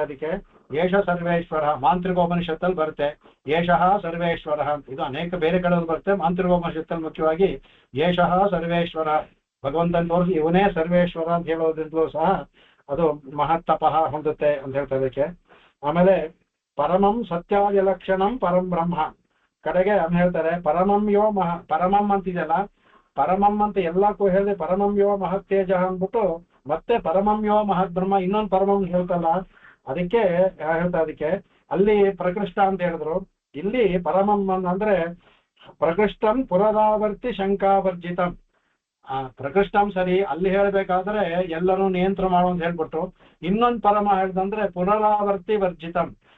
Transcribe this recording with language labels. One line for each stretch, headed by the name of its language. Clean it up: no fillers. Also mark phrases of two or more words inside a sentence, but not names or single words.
Kannada: ಅದಕ್ಕೆ
Sanskrit: ಯೇಷ ಸರ್ವೇಶ್ವರ
Kannada: ಮಾಂತ್ರಿಕೋಪನಿಷತ್ತಲ್ಲಿ ಬರುತ್ತೆ,
Sanskrit: ಯೇಷಃ ಸರ್ವೇಶ್ವರ.
Kannada: ಇದು ಅನೇಕ ಬೇರೆ ಕಡೆಯಲ್ಲಿ ಬರುತ್ತೆ, ಮಾಂತ್ರಿಕೋಪನಿಷತ್ತಲ್ಲಿ ಮುಖ್ಯವಾಗಿ
Sanskrit: ಯೇಷಃ ಸರ್ವೇಶ್ವರ
Kannada: ಭಗವಂತನ ತೋರಿಸಿ ಇವನೇ ಸರ್ವೇಶ್ವರ ಅಂತ ಹೇಳೋದ್ರಿಂದಲೂ ಸಹ ಅದು ಮಹತ್ತಪಃ ಹೊಂದುತ್ತೆ ಅಂತ ಹೇಳ್ತಾರೆ ಅದಕ್ಕೆ. ಆಮೇಲೆ
Sanskrit: ಪರಮಂ ಸತ್ಯಾದಿ ಲಕ್ಷಣಂ ಪರಂ ಬ್ರಹ್ಮ,
Kannada: ಕಡೆಗೆ ಹೇಳ್ತಾರೆ
Sanskrit: ಪರಮಂ ಯೋ ಪರಮಂ
Kannada: ಅಂತಿದೆಯಲ್ಲ, ಪರಮಂ ಅಂತ ಎಲ್ಲಕ್ಕೂ ಹೇಳಿದೆ
Sanskrit: ಪರಮಂ ಯೋ ಮಹತ್ತೇಜ
Kannada: ಅಂದ್ಬಿಟ್ಟು ಮತ್ತೆ
Sanskrit: ಪರಮಂ ಯೋ ಮಹತ್ ಬ್ರಹ್ಮ
Kannada: ಇನ್ನೊಂದು ಪರಮಂ ಹೇಳ್ತಲ್ಲ, ಅದಕ್ಕೆ ಹೇಳ್ತಾ ಅದಕ್ಕೆ ಅಲ್ಲಿ ಪ್ರಕೃಷ್ಟ ಅಂತ ಹೇಳಿದ್ರು.
Sanskrit: ಇಲ್ಲಿ ಪರಮಂ ಅಂದ್ರೆ ಪ್ರಕೃಷ್ಟಂ ಪುನರಾವರ್ತಿ ಶಂಕಾವರ್ಜಿತಂ.
Kannada: ಪ್ರಕೃಷ್ಟಂ ಸರಿ, ಅಲ್ಲಿ ಹೇಳ್ಬೇಕಾದ್ರೆ ಎಲ್ಲರೂ ನಿಯಂತ್ರ ಮಾಡೋ ಅಂತ ಹೇಳ್ಬಿಟ್ಟು ಇನ್ನೊಂದು ಪರಮ ಹೇಳ್ದಂದ್ರೆ
Sanskrit: ಪುನರಾವರ್ತಿ ವರ್ಜಿತಂ.